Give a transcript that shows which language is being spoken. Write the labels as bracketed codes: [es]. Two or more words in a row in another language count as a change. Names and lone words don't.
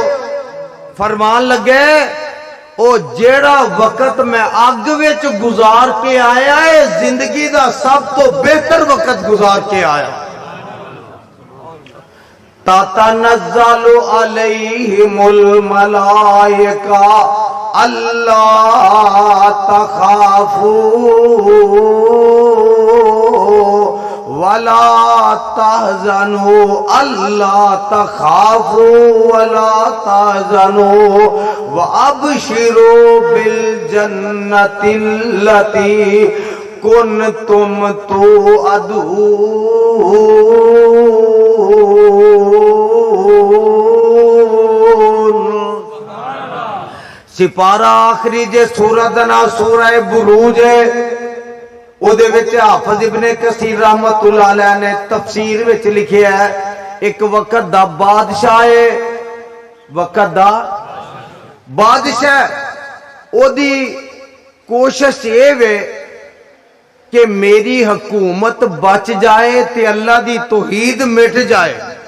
[pa] فرمان لگے، او جیہڑا وقت میں اگ وچ گزار کے آیا ہے زندگی دا سب توں بہتر وقت گزار کے آیا. [ar] تتنزل عليهم الملائكة ألا تخافوا ولا تحزنوا ألا تخافوا ولا تحزنوا و أبشروا بالجنة التي كنتم [pa] سپارہ آخری جے سورت دا نام سورہ بروج ہے. اوہدے وچ حافظ ابن کثیر [ar] رحمة الله عليه [pa] نے تفسیر وچ لکھیا ہے، ایک وقت دا بادشاہ ہے، وقت دا بادشاہ اوہدی کوشش یہ وے کہ میری حکومت بچ جائے تے اللہ دی توحید مٹ جائے.